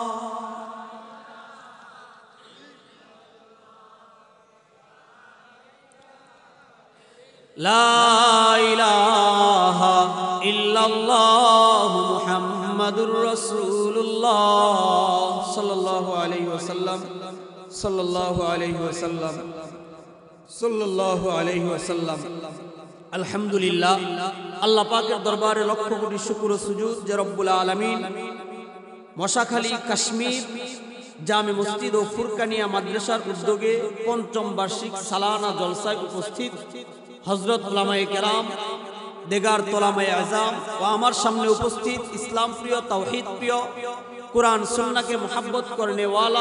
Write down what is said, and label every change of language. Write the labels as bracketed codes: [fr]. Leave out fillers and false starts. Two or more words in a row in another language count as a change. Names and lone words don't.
[ar] لا الہ الا اللہ محمد رسول اللہ صلی اللہ علیہ وسلم صلی اللہ علیہ وسلم صلی اللہ علیہ وسلم [bn] আলহামদুলিল্লাহ আল্লাহ পাকের দরবারে লক্ষ কোটি শুকর ও সুজুদ যে রব্বুল আলামিন মশাখালী কাশ্মীর জামে মসজিদ ও ফুরকানিয়া মাদ্রাসার উদ্যোগে পঞ্চম বার্ষিক সালানা জলসায় উপস্থিত হযরত উলামায়ে কেরাম দেগার তোলামায়ে আযম ও আমার সামনে উপস্থিত ইসলাম প্রিয় তাওহীদ প্রিয় কুরআন সুন্নাহকে [ur] محبت کرنے والا